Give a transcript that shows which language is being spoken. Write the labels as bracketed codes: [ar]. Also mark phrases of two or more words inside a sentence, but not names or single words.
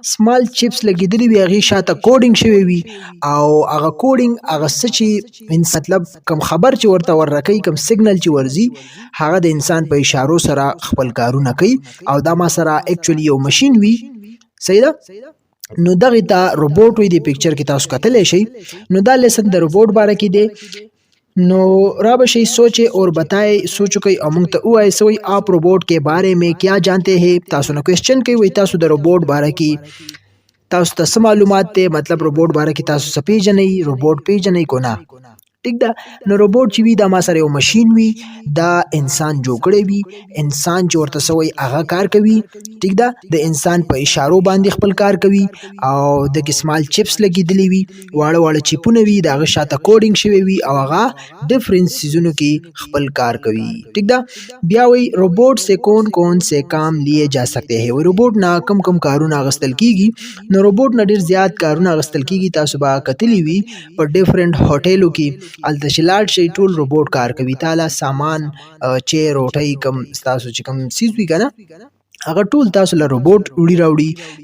[en] small chips [ps] لګېدلی وي، هغې شاته کوډینګ شوی وي او هغه کوډینګ هغه څه چې مطلب کم خبر چې ورته ورکوي، کم سیګنل چې ورځي، هغه د انسان په اشارو سره خپل کارونه کوي او دا ما سره اکچولی یو ماشین وي. صحیح ده. نو دغه ته روبوٹ وی دی. پکچر کې تاسو کتلی شئ. نو دا لیسن د روبوٹ باره کې دی. [ur] نو را بشئ سوچے اور بتائے، [ps] سوچو کوي او مونږ ته ووایي [ur] سوی آپ روبوٹ کے بارے میں کیا جانتے ہیں. [ps] تاسو نه کوېسچن کوي، وایي تاسو د روبوٹ باره کې تاسو ته څه معلومات دی، مطلب روبوٹ باره کې تاسو څه پیژنئ، روبوٹ پیژنئ کو نه. ٹھیک ده. نو روبوٹ چې وي دا ما سره یو ماشین وي، دا انسان جوړ کړی وي. انسان چې ورته څه وایي هغه کار کوي. ٹھیک ده. د انسان په اشارو باندې خپل کار کوي او د کې [en] small chips [ps] لګېدلی وي، واړه واړه چپونه وي، د هغه شاته کوډینګ شوی وي او هغه ډفرنٹ سیزونو کې خپل کار کوي. ٹھیک ده. بیا وایي [ur] روبوٹ سے کون کون سے کام لیے جا سکتے ہیں. [ps] روبوٹ نه کم کم کارونه اخیستل کیږي. نو روبوٹ نه ډېر زیات کارونه اخیستل کیږي. تاسو به کتلی وي په ډفرنٹ هوټلو کې الته چې لاړ شئ ټول روبوٹ کار کوي. تاله سامان چې روټۍ کم ستاسو چې کم سیز وي که نه، هغه ټول تاسو له روبوٹ وړي راوړي.